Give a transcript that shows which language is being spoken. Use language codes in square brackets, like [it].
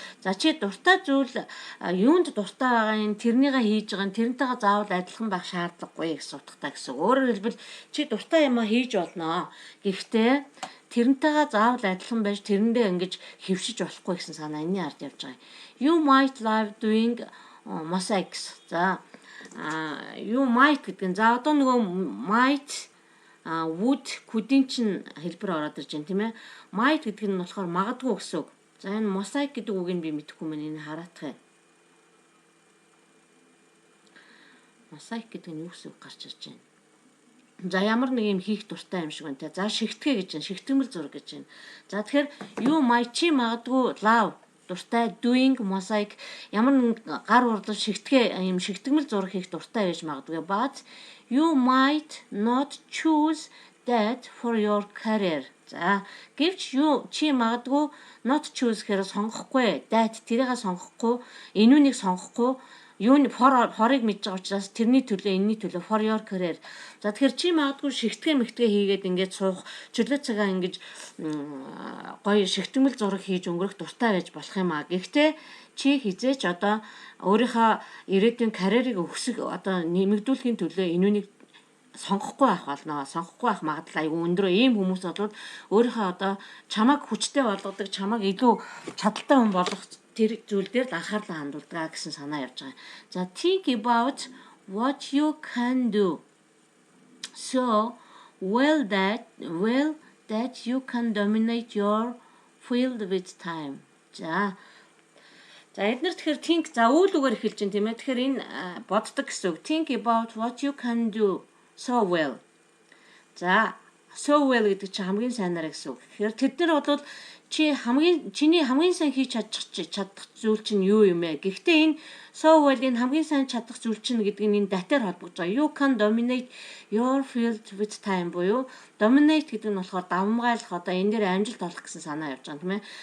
[mn] За чи дуртай зүйл юунд дуртай байгаа юм тэрнийгээ хийж байгаа нь тэрнтэйгээ заавал адилхан байх шаардлагагүй гэсэн утгатай гэсэн. Өөрөөр хэлбэл чи дуртай юмаа хийж болно. Гэхдээ тэрнтэйгээ заавал адилхан байж тэрэндээ ингэж хөвшиж болохгүй гэсэн санаа энэний ард явж байгаа. [en] You might love doing mosaics. [mn] За [en] you might [mn] гэдэг нь за одоо might would could-ийн чинь хэлбэр ороод ирж байна тийм ээ. Might гэдэг нь болохоор магадгүй гэсэн үг. За энэ mosaic гэдэг үгийг би мэдэхгүй мэн энэ хараадах юм. Mosaic гэдэг нь юу гэсэн үг гарч ирж байна. За ямар нэг юм хийх дуртай юм шиг байна те. За шигтгэе гэж байна. Шигтгэмэл зураг гэж байна. За тэгэхээр [en] you might [mn] чи магадгүй love дуртай, [en] doing mosaic [mn] ямар нэг гар урлал шигтгэе юм шигтгэмэл зураг хийх дуртай байж магадгүй. [en] But you might not choose that for your career. [mn] За гэвч чи магадгүй [en] not choose [mn] гэхээр сонгохгүй, that тэрийгээ сонгохгүй, энүүнийг сонгохгүй, юуны хорыг мэдж байгаа учраас тэрний төлөө энэний төлөө [en] for your career. [mn] За тэгэхээр чи магадгүй шигтгэе мэгтгэ хийгээд ингээд суух чөлөө цагаа ингэж гоё шигтгэмэл зураг хийж өнгөрөх дуртай байж болох юм аа. Гэхдээ чи хизээч одоо өөрийнхөө ирээдүйн карьерийг өсгөх одоо нэмэгдүүлэхийн төлөө энүүнийг сонгохгүй байх болно. Сонгохгүй байх магадлал айгүй өндөр. Ийм хүмүүс бол өөрийнхөө одоо чамайг хүчтэй болгодог, чамайг илүү чадaltaй хүн болгох тэр зүйл дээр л анхаарлаа хандуулдаг гэсэн санаа явж байгаа. [en] За think about what you can do. So well that you can dominate your field with time. [mn] За эдгээр тэгэхээр think за үйл үгээр эхэлж байна тийм ээ. Тэгэхээр энэ боддог гэсэн үг. [en] Think about what you can do so well. [mn] За so well гэдэг чинь хамгийн сайнаар гэсэн үг. Тэгэхээр тэд нар бол чиний хамгийн сайн хийж чадах зүйл чинь юу юм бэ? Гэхдээ энэ so well-ийн хамгийн сайн чадах зүйл чинь гэдэг нь энэ датаар холбогдож байгаа. [en] You can dominate your field with time [mn] буюу dominate гэдэг нь болохоор давмгайлах одоо энэ дээр амжилт олох гэсэн санаа явж байгаа тийм ээ.